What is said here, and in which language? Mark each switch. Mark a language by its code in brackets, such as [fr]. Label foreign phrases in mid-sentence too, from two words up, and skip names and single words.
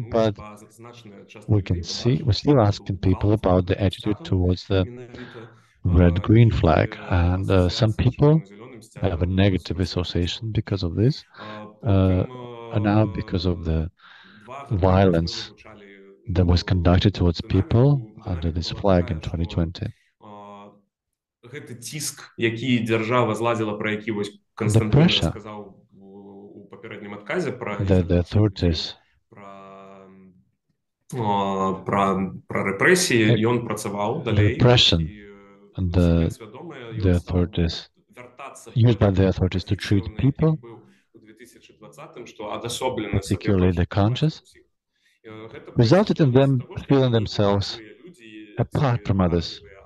[en] But we're still asking people about the attitude towards the red-green flag, and some people have a negative association because of this, and now because of the violence that was conducted towards people under this flag in 2020. [be] Гэты ціск, які дзяржава зладзіла, про які вось Константин расказаў у папярэднім адказе пра рэпрэсіі, ён працаваў далей. [en] The authorities used by the authorities to treat people, particularly the conscious, resulted in them feeling themselves apart from others.